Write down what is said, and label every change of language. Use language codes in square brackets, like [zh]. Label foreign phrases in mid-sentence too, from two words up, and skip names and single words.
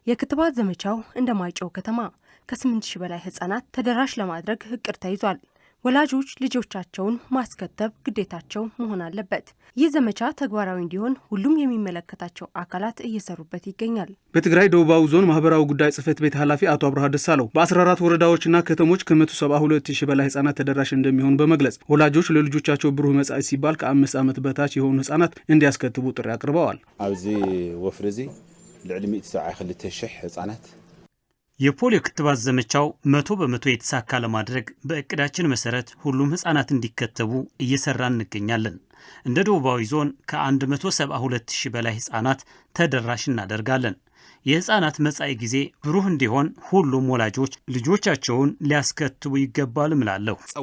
[am] የክትባት ዘመቻው እንደ ማጨው ከተማ ከ8,000 በላይ ህጻናት ተደራሽ ለማድረግ እቅድ ተይዟል። ወላጆች ልጆቻቸውን ማስከተብ ግዴታቸው መሆን አለበት። ይህ ዘመቻ ተግባራዊ እንዲሆን ሁሉም የሚመለከታቸው አካላት እየሰሩበት ይገኛል። በትግራይ ደቡባዊ ዞን ማህበራዊ ጉዳይ ጽሕፈት ቤት ኃላፊ አቶ አብርሃ ደሳለው በ14 ወረዳዎችና ከተሞች ከ172,000 በላይ ህጻናት ተደራሽ እንደሚሆን በመግለጽ ወላጆች ለልጆቻቸው ብሩህ መጻኢ ሲባል ከ5 ዓመት በታች የሆኑ ህጻናት እንዲያስከትቡ ጥሪ አቅርበዋል። [ti] ኣብዚ ወፍረዚ ልዕሊ 172,000 ህጻናት [am] የፖሊዮ ክትባት ዘመቻው 100% የተሳካ ለማድረግ በእቅዳችን መሰረት ሁሉም ህጻናት እንዲከተቡ እየሰራን እንገኛለን። እንደ ደቡባዊ ዞን ከ172,000 በላይ ህጻናት ተደራሽ እናደርጋለን። የህጻናት መጻኢ ጊዜ ብሩህ እንዲሆን ሁሉም ወላጆች ልጆቻቸውን ሊያስከትቡ ይገባል እላለሁ።